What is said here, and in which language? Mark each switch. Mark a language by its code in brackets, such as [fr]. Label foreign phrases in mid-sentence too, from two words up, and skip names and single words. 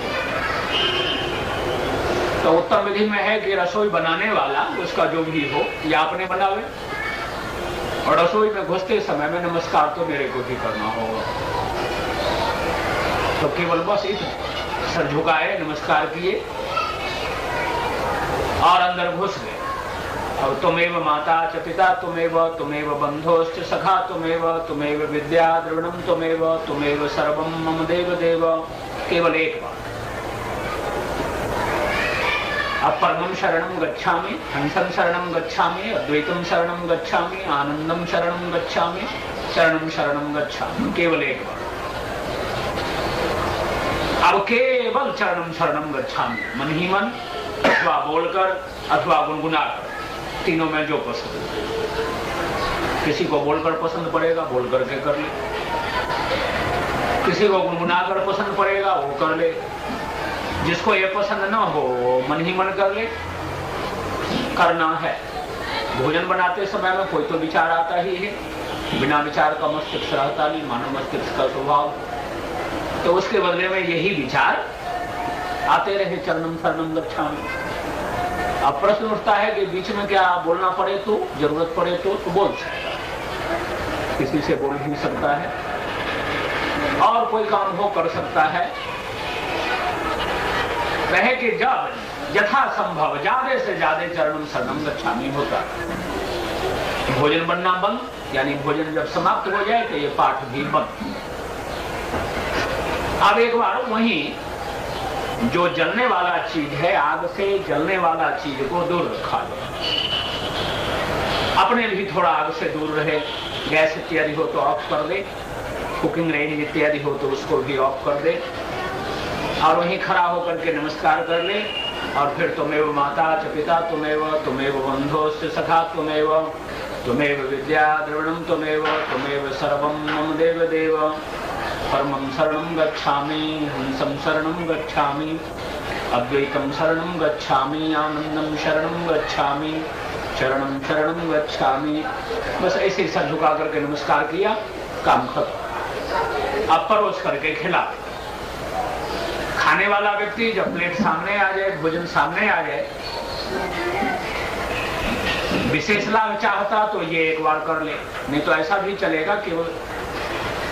[hi] तो उत्तम विधि में है कि रसोई बनाने वाला उसका जो भी हो या अपने बनावे, और रसोई में घुसते समय में नमस्कार तो मेरे को ही करना होगा। तो केवल बस इतना, सर झुकाए, नमस्कार किए और अंदर घुस गए। [sa] अब तुमेव माता च पिता तुमेव बंधोश्च सखा तुमेव विद्या द्रविणम तुमेव सर्वम मम देव देव। [hi] केवल एक बात। [sa] अब परमं शरणं गच्छामि, हंसं शरणं गच्छामि, अद्वैतम शरणं गच्छामि, आनंदम शरणं गच्छामि, शरणं शरणं गच्छामि। [hi] केवल एक बार। अब केवल [sa] चरणं शरणं गच्छामि, [hi] मन ही मन अथवा बोलकर अथवा गुनगुनाकर, तीनों में जो पसंद। किसी को बोलकर पसंद पड़ेगा, बोल करके कर ले। किसी को गुनगुनाकर पसंद पड़ेगा, वो कर ले। जिसको ये पसंद ना हो वो मन ही मन कर ले। करना है। भोजन बनाते समय में कोई तो विचार आता ही है, बिना विचार का मस्तिष्क रहता नहीं, मानव मस्तिष्क का स्वभाव। तो उसके बदले में यही विचार आते रहे, [sa] चरणम शरणम गच्छामि। [hi] अब प्रश्न उठता है कि बीच में क्या बोलना पड़े तो, जरूरत पड़े तो बोल सकता है, किसी से बोल भी सकता है, और कोई काम हो कर सकता है। कहे कि जब यथा संभव ज्यादा से ज्यादा [sa] चरणम शरणम गच्छामि [hi] होता। भोजन बनना बंद, यानी भोजन जब समाप्त हो जाए तो ये पाठ भी बंद। अब एक बार वहीं जो जलने वाला चीज है, आग से जलने वाला चीज को दूर रखा जाए। अपने भी थोड़ा आग से दूर रहे। गैस इत्यादि हो तो ऑफ कर दे, [en] cooking range [hi] इत्यादि हो तो उसको भी ऑफ कर दे, और वहीं खड़ा होकर के नमस्कार कर ले। और फिर [sa] तुमेव माता च पिता तुमेव बंधोश्च सखा तुमेव विद्या द्रविणम तुमेव सर्वम मम देव देव। परमं शरणं गच्छामि, हंसं शरणं गच्छामि, अद्वैतम शरणं गच्छामि, आनंदम शरणं गच्छामि, चरणं शरणं गच्छामि। [hi] बस ऐसे सर झुका करके नमस्कार किया, काम खत्म। अब परोस करके खिला। खाने वाला व्यक्ति जब प्लेट सामने आ जाए, भोजन सामने आ जाए, विशेष लाभ चाहता तो ये एक बार कर ले, नहीं तो ऐसा भी चलेगा।